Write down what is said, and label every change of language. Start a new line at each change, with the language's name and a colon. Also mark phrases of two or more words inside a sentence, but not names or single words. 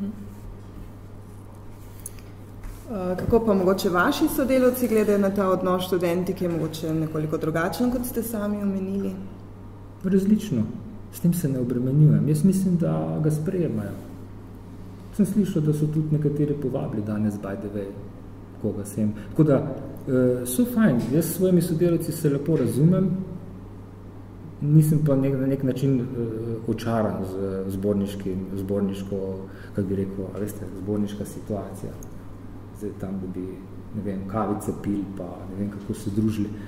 Slovenian: Kako pa mogoče vaši sodelavci gledajo na ta odnos študenti, ki je mogoče nekoliko drugačen, kot ste sami omenili? Različno. S tem se ne obremenjujem. Jaz mislim, da ga sprejemajo. Sem slišal, da so tudi nekateri povabili danes
English: by the way,
Slovenian: koga sem. Tako da so fajn. Jaz s svojimi sodelavci se lepo razumem, nisem pa na nek način očaran z zborniško, kako bi rekel, veste, zborniška situacija. Zdaj tam bi, ne vem, kavice pil, pa ne vem, kako se družili.